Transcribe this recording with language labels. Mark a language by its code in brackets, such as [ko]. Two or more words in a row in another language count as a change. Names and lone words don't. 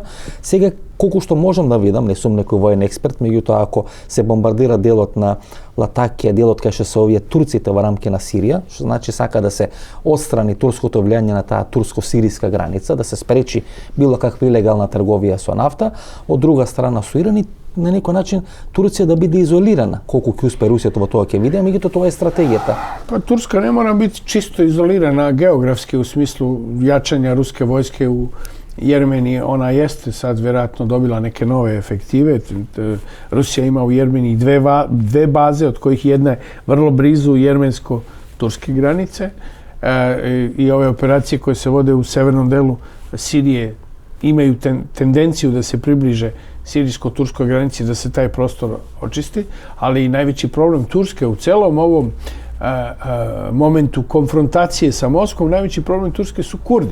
[mk] Сега колку што можам да видам, не сум некој воен експерт, меѓутоа ако се бомбардира делот на Латакија, делот кај што се овие турците во рамки на Сирија, што значи сака да се отстрани турското влијание на таа турско-сирийска граница, да се спречи било каква илегална трговија со нафта, од друга страна со Иран и на некој начин Турција да биде изолирана. Колку ќе успе Русија во тоа ќе видиме, меѓутоа тоа е стратегијата. [sr] Па Турска не мора biti чисто изолирана географски у смислу jačanja ruske vojske u Jermeniji. Ona jeste sad vjerojatno dobila neke nove efektive. Rusija ima u Jermeniji dve baze, od kojih jedna je vrlo blizu jermensko-turske granice. I ove operacije koje se vode u severnom delu Sirije imaju tendenciju da se približe sirijsko-turskoj granici, da se taj prostor očisti, ali i najveći problem Turske u celom ovom momentu konfrontacije sa Moskvom, najveći problem Turske su Kurdi.